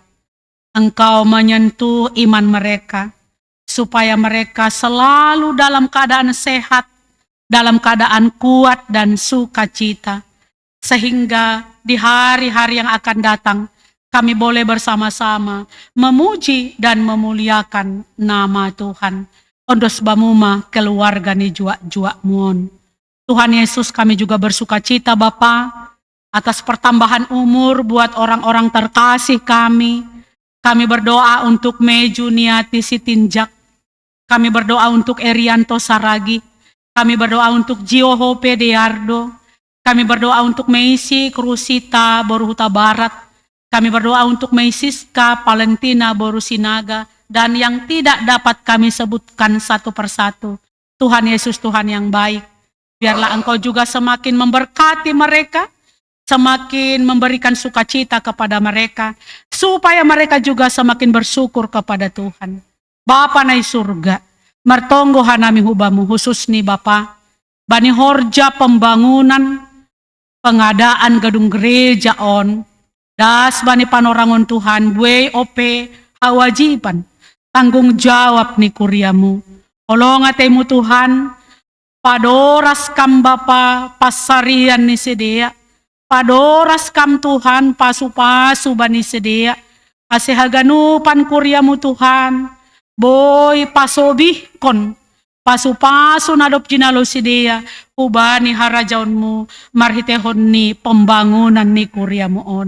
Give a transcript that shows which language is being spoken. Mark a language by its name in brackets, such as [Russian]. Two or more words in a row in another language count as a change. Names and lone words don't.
[Indonesian] Engkau menyentuh iman mereka, supaya mereka selalu dalam keadaan sehat, dalam keadaan kuat dan sukacita. Sehingga di hari-hari yang akan datang, kami boleh bersama-sama memuji dan memuliakan nama Tuhan. [Batak Simalungun] Ondos bamuma keluarga ni juak-juak muon. [Indonesian] Tuhan Yesus, kami juga bersukacita Bapa atas pertambahan umur buat orang-orang terkasih kami. Kami berdoa untuk Meju Niati Sitinjak. Kami berdoa untuk Erianto Saragi. Kami berdoa untuk Jio Hope Deardo. Kami berdoa untuk Meisi Krusita Boruhuta Barat. Kami berdoa untuk Meisiska Valentina Borusinaga. Dan yang tidak dapat kami sebutkan satu persatu. Tuhan Yesus, Tuhan yang baik. Biarlah Engkau juga semakin memberkati mereka. Semakin memberikan sukacita kepada mereka. Supaya mereka juga semakin bersyukur kepada Tuhan. [Batak Simalungun] Bapa nai surga. Mertonggo hanami hubamu khusus nih Bapa. Bani horja pembangunan. [Indonesian] Pengadaan gedung gereja [Batak Simalungun] on, das bani panorangon Tuhan, bue ope hawajiban, [Indonesian] tanggung jawab [Batak Simalungun] ni kuriamu. Olong atemu Tuhan, padoras kam Bapa pasarian ni sedia, padoras kam Tuhan pasu-pasu bani sedia, asehaganupan kuriamu Tuhan, boy pasobih kon, pasu-pasu nadop jinalo sidia, ubani harajaunmu, marhitehon ni pembangunan ni kuriamu on.